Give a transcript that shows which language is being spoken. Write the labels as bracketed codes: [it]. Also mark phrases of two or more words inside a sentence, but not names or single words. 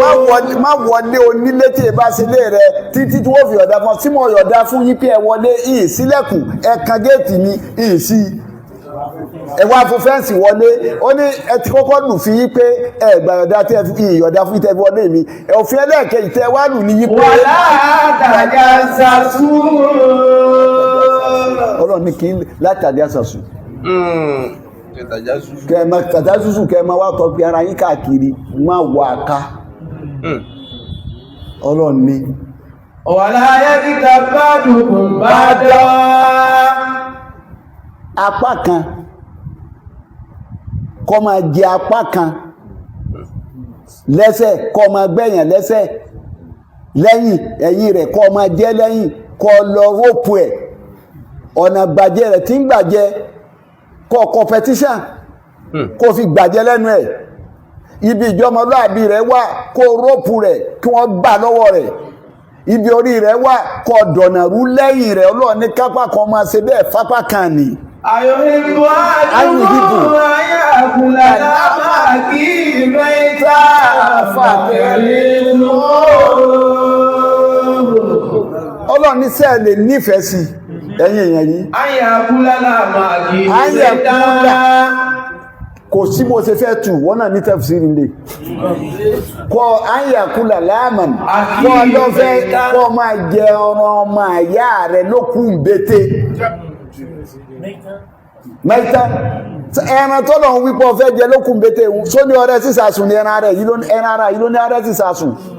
[yo] má wọlé, má wọlé onílé tí èmi bá ṣe lé rẹ títí tí wọ́n fi yọ̀dá fún ọ. Tí mo yọ̀dá fún yín pé ẹ wọlé, ìyìn sílẹ̀kùn, ẹ kan géètì mi, ìyìn sí. Ẹ wá fún fẹ́ǹsì wọlé. Ó ní, "Ẹ ti kọ́kọ́ lù fi yí pé ẹ gbà yọ̀dá tí ẹ fi, ìyọ̀dá fún tẹ́ fi wọlé mi." Ẹ, òfin ẹlẹ́ẹ̀kejì tẹ́ wá lù ní yí pé [ar] ولا تجسسوا. [yo] Ọlọ́run ní kí n látàdí àṣàṣù. Hmm. Tajassusu. Kẹ́ ẹ máa, tajassusu, kẹ́ ẹ máa wá tọpinpin ara yín káàkiri, má wà á ká. Hmm. Ọlọ́run ní. [ar] ولا يغتب بعضكم بعضا. [yo] Apá kan, kó máa jẹ apá kan lẹ́sẹ̀, kó máa gbẹ̀yàn lẹ́sẹ̀, lẹ́yìn, ẹ̀yìn rẹ̀ kó máa jẹ lẹ́yìn, kó lọ rope ẹ̀. Ọ̀nà bàjẹ́ rẹ̀ tí ń gbà jẹ, kó competition, Hmm. kó fi gbàjẹ́ lẹ́nu ẹ̀. Ibi ìjọmọlúàbí rẹ̀ wà, kó róòpù rẹ̀, kí wọ́n gbà lọ́wọ́ rẹ̀. Ibi orí rẹ̀ wà, kó dọ̀nà rú lẹ́yìn rẹ̀. Ọlọ́run ní kápá kan máa ṣe bẹ́ẹ̀ fápá kan ni. [ar] أيحب أحدكم أيحب. أن يأكل لحم أخيه ميتا فكرهتموه. [yo] Ọlọ́run ní, ṣé ẹ lè nífẹ̀ẹ́ sí i? Ẹ̀yin èèyàn yìí. [ar] أن يأكل لحم أخيه أن يأكل. ميتا. [yo] Kò sí bó ṣe fẹ́ tù, wọ́n náà ní tafsiri nílé. [ar] Kọ́ أن يأكل لحم. أخيه [yo] Kọ́ lọ fẹ́ [ar] ميتا. [yo] kọ́ máa jẹ ọ̀ràn ọmọ ìyá rẹ̀ lókù ń bété. Mẹ́ta. Ẹran tó lọ ń wí pé ó fẹ́ jẹ lókù ń bété, só ní ọrẹ sísàsùn ni ẹran rẹ̀ yìí ló ní, ẹran ara yìí ló ní ọrẹ sísàsùn.